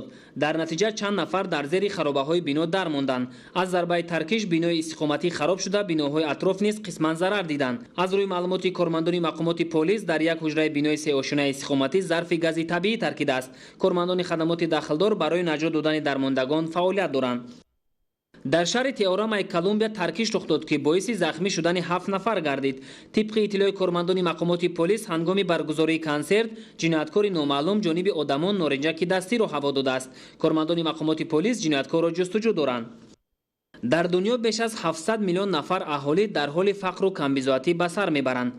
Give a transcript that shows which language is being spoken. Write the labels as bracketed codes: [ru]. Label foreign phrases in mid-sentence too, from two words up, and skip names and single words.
[tg] дар натиҷа чанд нафар дар зери харобаҳои бино дармонданд. аз зарбаи таркиш бинои истиқоматӣ хароб шуда, биноҳои атроф низ қисман зарар диданд. аз рӯи маълумоти кормандони мақомоти полис, дар як ҳуҷраи бинои сеошонаи истиқоматӣ зарфи гази табиӣ таркидааст. кормандони хадамоти дахлдор барои наҷот додани дармондагон фаъолият доранд. در شهر تئورامای کلمبیا ترکیش رخ داد که باعث زخمی شدن 7 نفر گردید. طبق اطلاع کارمندان مقامات پلیس هنگام برگزاری کنسرت جنایتکار نامعلوم جانب آدمان نارنجک دستی را هوا داده است. کارمندان مقامات پلیس جنایتکار را جستجو دارند. در دنیا بیش از 700 میلیون نفر اهالی در حال فقر و کمبیزاتی به سر میبرند.